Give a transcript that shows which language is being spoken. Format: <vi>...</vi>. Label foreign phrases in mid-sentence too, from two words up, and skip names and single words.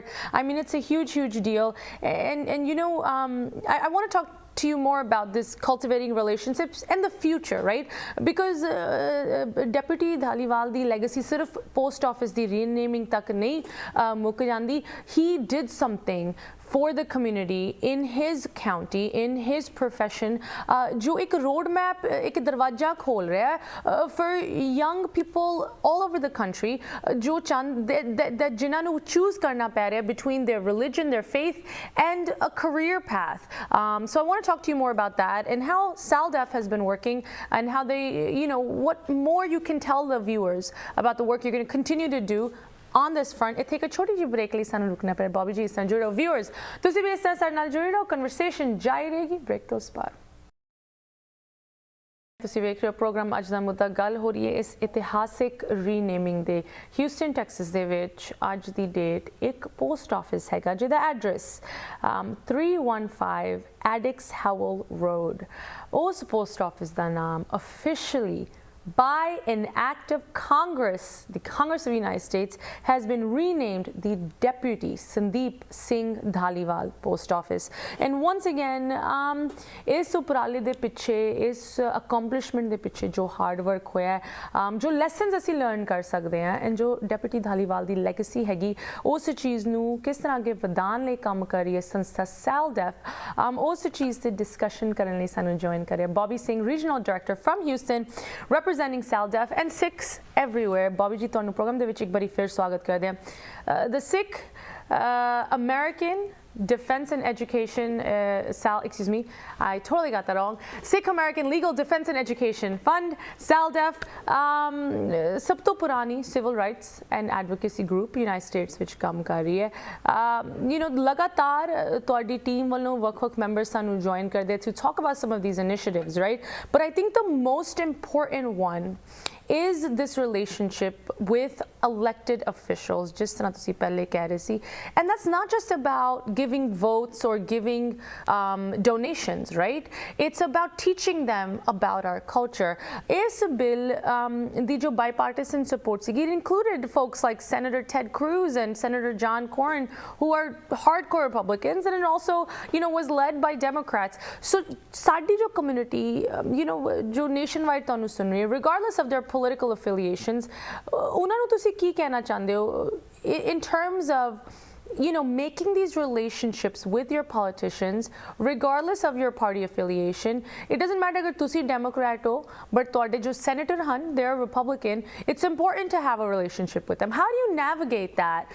<en>I mean, it's a huge, huge deal. And you know, I want to talk to you more about this cultivating relationships and the future, right?</en> <pa>Because Deputy Dhaliwal di legacy sirf</pa> <en>post office</en> <pa>ਦੀ renaming ਤਕ ਨਹੀਂ ਮੁੱਕ ਜਾਂਦੀ.</pa> <en>He did something for the community in his county, in his profession,</en> <hi>जो एक</hi> <en>road map,</en> <hi>एक दरवाजा खोल रहा है</hi> <en>for young people all over the country, जो that</en> <pa>ਜਿਨ੍ਹਾਂ ਨੂੰ</pa> <en>choose</en> <pa>ਕਰਨਾ ਪੈ ਰਿਹਾ ਹੈ</pa> <en>between their religion, their faith, and a career path. So I want to talk to you more about that and how SALDEF has been working and how they, you know, what more you can tell the viewers about the work you're going to continue to do on this front.</en> <pa>ਇੱਥੇ ਇੱਕ ਛੋਟੀ ਜਿਹੀ break ਲਈ ਸਾਨੂੰ ਰੁਕਣਾ ਪੈ ਬੌਬੀ ਜੀ ਇਸ ਨਾਲ ਜੁੜੇ ਰਹੋ viewers, ਤੁਸੀਂ ਵੀ ਇਸ ਤਰ੍ਹਾਂ ਸਾਡੇ ਨਾਲ ਜੁੜੇ ਰਹੋ, ਕਨਵਰਸੇਸ਼ਨ ਜਾਰੀ ਰਹੇਗੀ ਬ੍ਰੇਕ ਤੋਂ ਬਾਅਦ। ਤੁਸੀਂ ਵੇਖ ਰਹੇ ਹੋ ਪ੍ਰੋਗਰਾਮ ਅੱਜ ਦਾ ਮੁੱਦਾ ਗੱਲ ਹੋ ਰਹੀ ਹੈ ਇਸ ਇਤਿਹਾਸਿਕ ਰੀਨੇਮਿੰਗ ਦੇ ਹਿਊਸਟਨ ਟੈਕਸਸ ਦੇ ਵਿੱਚ ਅੱਜ ਦੀ ਡੇਟ ਇੱਕ</pa> <en>post office</en> <pa>ਹੈਗਾ ਜਿਹਦਾ ਐਡਰੈਸ 315 Addix Howell Road, ਉਸ</pa> <en>post office</en> <pa>ਦਾ ਨਾਮ</pa> <en>officially by an act of Congress, the Congress of the United States has been renamed the Deputy Sandeep Singh Dhaliwal Post Office. And once again,</en> <pa>ਇਸ ਉਪਰਾਲੇ ਦੇ ਪਿੱਛੇ, ਇਸ accomplishment ਦੇ ਪਿੱਛੇ ਜੋ</pa> <en>hard work</en> <pa>ਹੋਇਆ ਹੈ, ਜੋ lessons ਅਸੀਂ learn ਕਰ ਸਕਦੇ ਹਾਂ, and ਜੋ Deputy Dhaliwal ਦੀ legacy ਹੈਗੀ ਉਸ ਚੀਜ਼ ਨੂੰ ਕਿਸ ਤਰ੍ਹਾਂ ਅੱਗੇ ਵਧਾਉਣ ਲਈ ਕੰਮ ਕਰ ਰਹੀ ਹੈ ਸੰਸਥਾ SALDEF, ਉਸ ਚੀਜ਼ ਤੇ discussion ਕਰਨ ਲਈ ਸਾਨੂੰ join ਕਰ ਰਿਹਾ Bobby Singh,</pa> <en>Regional Director from Houston, representing SALDEF and Sikhs everywhere.</en> <pa>Bobby ji, ਤੁਹਾਨੂੰ ਪ੍ਰੋਗਰਾਮ ਦੇ ਵਿੱਚ ਇੱਕ ਵਾਰੀ ਫਿਰ ਸਵਾਗਤ ਕਰਦੇ ਹਾਂ।</pa> <en>The Sikh American Defense and Education, excuse me, I totally got that wrong. Sikh American Legal Defense and Education Fund,</en> <pa>SALDEF, ਸਭ ਤੋਂ ਪੁਰਾਣੀ</pa> <en>civil rights and advocacy group</en> <pa>United States ਵਿੱਚ ਕੰਮ ਕਰ ਰਹੀ ਹੈ।</pa> <en>You know,</en> <pa>ਲਗਾਤਾਰ ਤੁਹਾਡੀ ਟੀਮ ਵੱਲੋਂ ਵੱਖ-ਵੱਖ members ਸਾਨੂੰ join ਕਰਦੇ</pa> <en>to talk about some of these initiatives, right? But I think the most important one is this relationship with elected officials, just</en> <pa>ਤਰ੍ਹਾਂ ਤੁਸੀਂ ਪਹਿਲੇ ਕਹਿ ਰਹੇ ਸੀ.</pa> <en>And that's not just about giving votes or giving donations, right? It's about teaching them about our culture.</en> <pa>ਇਸ bill ਦੇ ਜੋ</pa> <en>bipartisan support it included folks like Senator Ted Cruz and Senator John Cornyn, who are hardcore Republicans, and it also, you know, was led by Democrats.</en> <pa>So ਸਾਡੀ ਜੋ community,</pa> <en>you know,</en> <pa>ਜੋ nationwide ਤੁਹਾਨੂੰ ਸੁਣ ਰਹੀ ਹੈ,</pa> <en>regardless of their political affiliations,</en> <pa>ਉਹਨਾਂ ਨੂੰ ਤੁਸੀਂ ਕੀ ਕਹਿਣਾ ਚਾਹੁੰਦੇ ਹੋ</pa> <en>in terms of making these relationships with your politicians, regardless of your party affiliation. It doesn't matter if you're Democrat, but your senator, they're Republican. It's important to have a relationship with them. How do you navigate that?</en>